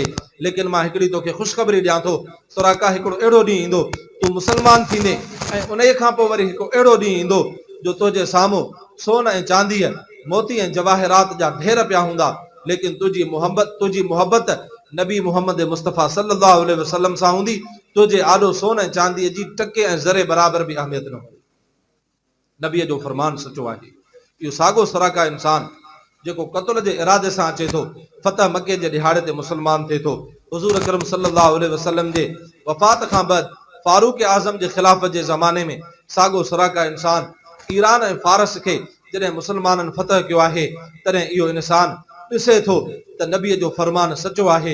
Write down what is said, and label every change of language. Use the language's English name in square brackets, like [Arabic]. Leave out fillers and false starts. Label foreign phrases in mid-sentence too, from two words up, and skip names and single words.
[Sindhi] लेकिन मां हिकिड़ी तोखे ख़ुशख़बरी ॾियां थो, सुराका हिकिड़ो अहिड़ो ॾींहुं ईंदो तूं मुसलमान थींदे ऐं उन खां पोइ वरी हिकिड़ो अहिड़ो ॾींहुं ईंदो जो तुंहिंजे साम्हूं सोन ऐं चांदीअ, मोती ऐं जवाहिरात जा ढेर पिया हूंदा, लेकिन तुंहिंजी मुहबत नबी मुहम्मद मुस्तफ़ा [Arabic] صلى الله عليه وسلم [Sindhi] सां हूंदी। तुंहिंजे आॾो सोन ऐं चांदीअ जी टके ऐं ज़रे बराबर बि अहमियत न हूंदी। नबीअ जो फरमान सचो आहे। इहो साॻियो सुराका इंसान जेको क़त्ल जे इरादे सां अचे थो, फतह मके जे ॾिहाड़े ते मुसलमान थिए थो। हुज़ूर अकरम [Arabic] صلى الله عليه وسلم [Sindhi] जे वफ़ात खां बाद फारूक आज़म जे ख़िलाफ़त जे ज़माने में साॻियो सुराका इंसान ईरान ऐं फारस खे जॾहिं मुसलमाननि फतह कयो आहे, तॾहिं इहो इंसान ॾिसे थो त नबीअ जो फरमान सचो आहे।